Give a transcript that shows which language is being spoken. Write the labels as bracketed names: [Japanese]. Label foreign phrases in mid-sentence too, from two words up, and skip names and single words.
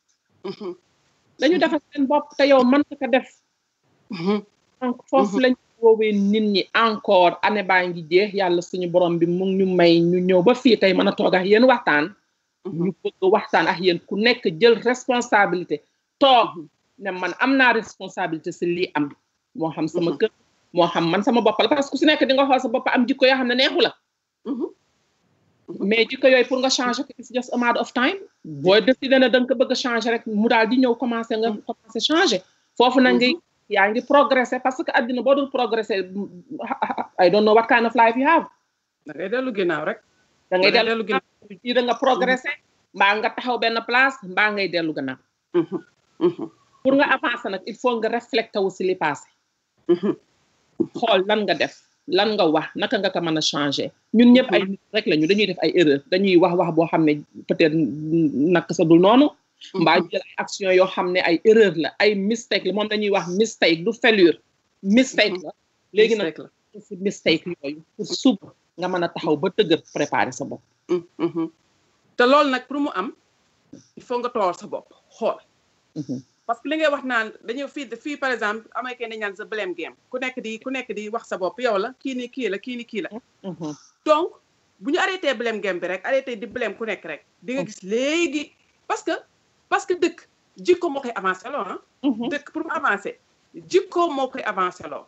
[Wolof] dañu defar seen bopp te yow mën nga ko def donc foofu lañ woowee nit ñi encore année baa ngi jeex yàlla suñu borom bi mu ñu may ñu ñëw ba fii tey mën a toog ak yéen waxtaan ñu bëgg waxtaan ak yéen ku nekk jël responsabilité toog ne man am naa responsabilité si lii am moo xam sama kër moo xam man sama bopp la parce que su nekk di nga xool sa bopp am jikko yoo xam ne neexu la mais jikko yooyu pour nga changer ko [English] it's just a matter of time [Wolof] boo décidé ne da nga ko bëgg a changer rek mu daal di ñëw commencer changer foofu na ngay yaa ngi progresser parce que àddina boo dul progresser [English] I don't know what kind of life you have [Wolof] da ngay dellu ginnaaw rek da ngay dellu ginnaaw ci da nga progresser mbaa nga taxaw benn place mbaa ngay dellu gannaaw pour nga avancer nag il faut nga réflecter wu si li passé xool lan nga def lan nga wax naka nga ko mën a changer ñun ñëpp ay nit rek lañu dañuy def ay erreur dañuy wax boo xam ne peut-être naka sa dul noonu mbaa jël ay action yoo xam ne ay erreur la ay mistake la moom dañuy wax mistake du failure mistake la léegi nag si mistake yooyu pour suba nga mën a taxaw ba tëgër préparer sa bopp te loolu nag pour mu am il faut nga toor sa bopp xool parce que li ngay wax naan dañu fii [French] par exemple [Wolof] américain dañ naan sa [English] blame game [Wolof] ku nekk di wax sa bopp yow la kii ni kii la donc bu ñu arrêté [English] blame game [Wolof] bi rek arrêté di blame ku nekk rek di nga gis léegi parce que dëkk jikko moo koy avancé loo dëkk pour mu avancé jikko moo koy avancé loo